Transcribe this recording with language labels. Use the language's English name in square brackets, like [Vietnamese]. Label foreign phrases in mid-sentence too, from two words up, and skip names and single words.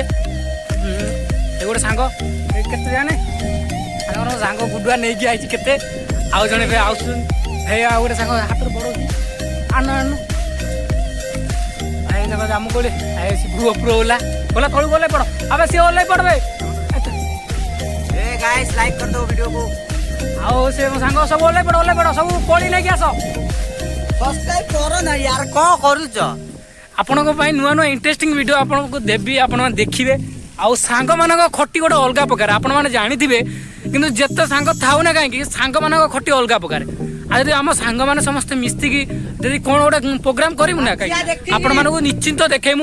[Odia] ଏ ଗୋଟେ ସାଙ୍ଗ କେତେ ଜାଣେ ତାଙ୍କର ସାଙ୍ଗ ଗୁଡୁଆ ନେଇକି ଆଇଛି କେତେ ଆଉ ଜଣେ ଏବେ ଆସୁଛନ୍ତି ଭାଇ ଆଉ ଗୋଟେ ସାଙ୍ଗ ହାତରେ ବଢଉଛି ଆଣୁ ଆଣୁ ଭାଇ ଦେଖ ଜାମୁକୋଳି ସେ ଉପରୁ ଓଲା ଓଲା ତଳକୁ ଓହ୍ଲାଇ ପଡ଼ ଆବେ ସିଏ ଓହ୍ଲାଇ ପଡ଼ ଭାଇ [English] guys like [Hindi] कर दो वीडियो को [Odia] ଆଉ ସେ ମୋ ସାଙ୍ଗ ସବୁ ଓହ୍ଲାଇ ପଡ଼ ସବୁ କୋଳି ନେଇକି ଆସ [Hindi] सब्सक्राइब करो ना यार कौन करूच [Odia] ଆପଣଙ୍କ ପାଇଁ ନୂଆ ନୂଆ [English] interesting video [Odia] ଆପଣଙ୍କୁ ଦେବି ଆପଣମାନେ ଦେଖିବେ। ଆଉ ସାଙ୍ଗମାନଙ୍କ ଖଟି ଗୋଟେ ଅଲଗା ପ୍ରକାର ଆପଣମାନେ ଜାଣିଥିବେ କିନ୍ତୁ ଯେତେ ସାଙ୍ଗ ଥାଉ ନା କାହିଁକି ସାଙ୍ଗମାନଙ୍କ ଖଟି ଅଲଗା ପ୍ରକାର। ଆଉ ଯଦି ଆମ ସାଙ୍ଗମାନେ ସମସ୍ତେ ମିଶିକି ଯଦି କ'ଣ ଗୋଟେ ପ୍ରୋଗ୍ରାମ କରିବୁ ନା କାହିଁକି ଆପଣମାନଙ୍କୁ ନିଶ୍ଚିନ୍ତ ଦେଖେଇମୁ।